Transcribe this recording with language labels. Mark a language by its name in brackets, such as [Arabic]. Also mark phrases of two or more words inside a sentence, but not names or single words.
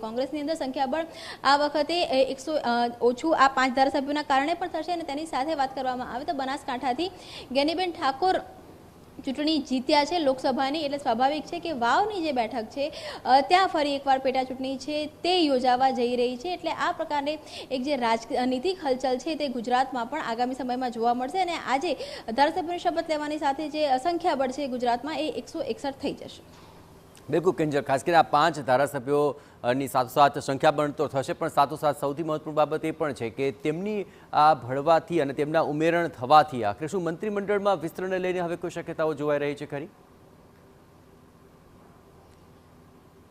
[Gujarati] કોંગ્રેસની અંદર સંખ્યાબળ આ વખતે 100 ઓછું આ 5 ધારાસભ્યોના કારણે પણ થશે અને તેની સાથે વાત કરવામાં આવે તો બનાસકાંઠાથી જ્ઞાનીબેન ઠાકોર ચૂંટણી જીત્યા છે લોકસભાની, એટલે સ્વાભાવિક છે કે વાવની જે બેઠક છે ત્યાં ફરી એકવાર પેટા ચૂંટણી છે તે યોજાવા જઈ રહી છે। એટલે આ પ્રકારે એક જે રાજનીતિક હલચલ છે તે ગુજરાતમાં પણ આગામી સમયમાં જોવા મળશે અને આજે ધારાસભ્યોની શપથ લેવાની સાથે જે સંખ્યાબળ છે ગુજરાતમાં એ 161 થઈ જશે। બિલકુલ કિંજલ, ખાસ કરીને આ 5 ધારાસભ્યોની સાથોસાથ સંખ્યાબળ તો થશે પણ સાથોસાથ સૌથી મહત્વપૂર્ણ બાબત એ પણ છે કે તેમની આ ભળવાથી અને તેમના ઉમેરણ થવાથી આખરે શું મંત્રીમંડળમાં વિસ્તરણને લઈને હવે કોઈ શક્યતાઓ જોવાઈ રહી છે ખરી?